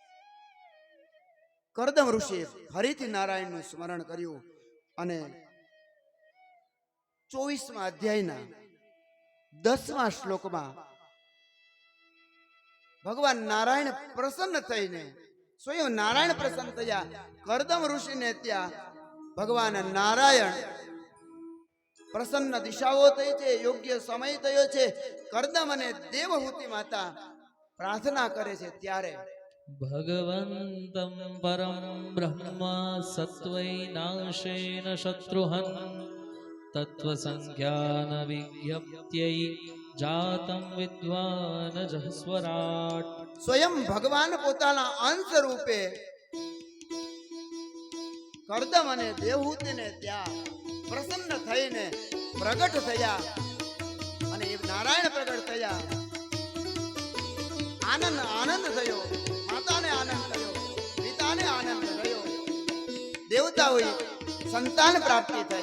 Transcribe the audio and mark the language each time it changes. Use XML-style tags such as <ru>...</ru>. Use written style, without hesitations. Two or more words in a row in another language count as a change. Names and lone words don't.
<gu>કરદમ ઋષિએ ફરીથી નારાયણનું સ્મરણ કર્યું અને 24મા અધ્યાયના 10મા શ્લોકમાં ભગવાન નારાયણ પ્રસન્ન થઈને, સ્વયં નારાયણ પ્રસન્ન થયા. કરદમ ઋષિને ત્યાં ભગવાન નારાયણ પ્રસન્ન દિશાઓ થઈ છે, યોગ્ય સમય થયો છે. કરદમ અને દેવહૂતિ માતા પ્રાર્થના કરે છે ત્યારે</gu> <sa>भगवन्तं परं ब्रह्म सत्त्वैनाशेन शत्रुहन् तत्त्वसंज्ञानविज्ञप्त्यै जातं विद्वान् जहस्वराट्</sa> <gu>સ્વયં ભગવાન પોતાના અંશ રૂપે કરદમ અને દેવહૂતિને ત્યાં પ્રસન્ન થઈને પ્રગટ થયા અને એ નારાયણ પ્રગટ થયા. આનંદ થયો, માતાને આનંદ થયો, પિતાને આનંદ થયો, દેવતાઓએ સંતાન પ્રાપ્તિ થઈ.</gu>